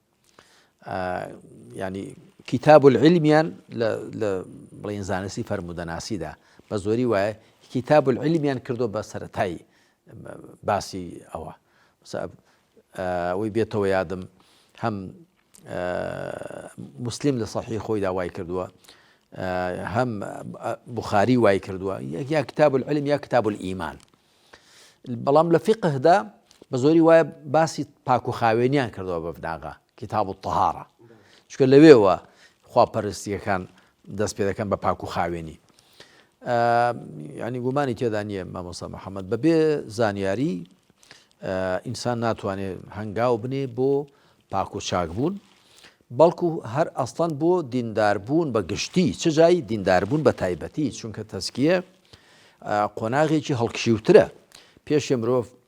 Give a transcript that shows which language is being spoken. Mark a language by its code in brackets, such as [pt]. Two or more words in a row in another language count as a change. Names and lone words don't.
[ckb] ینی [ar] کتاب العلمیان [ckb] لە بڵێن زانستی فەرموودەناسیدا بە زۆری وایە [ar] کتاب العلمیان [ckb] کردو بە سەرەتایی باسی ئەوە ئەوەی بێتەوە یادم هەم مسلم لە صحیح خۆی داوای کردووە هەم بوخاری وای کردووە یا [ar] کتاب العلم [ckb] یا [ar] کتاب الئیمان [ckb] بەڵام لە فقهدا بە زۆری وایە باسی پاک و خاوێنیان کردووە بە بناغا [ar] کتاب الطهارە [ckb] چونکە لەوێوە خواپەرستیەکان دەست پێ دەکەن بە پاک و خاوێنی ینی گومانی تێدا نییە مامۆستا محەممەد بەبێ زانیاری ئینسان ناتوانێت هەنگاو بنێ بۆ پاک و چاکبوون بەڵکو هەر ئەسڵەن بۆ دینداربوون بە گشتی چ جای دینداربوون بە تایبەتی چونکە تەزکیە قۆناغێکی هەڵکشیوترە پێشێ مرۆڤ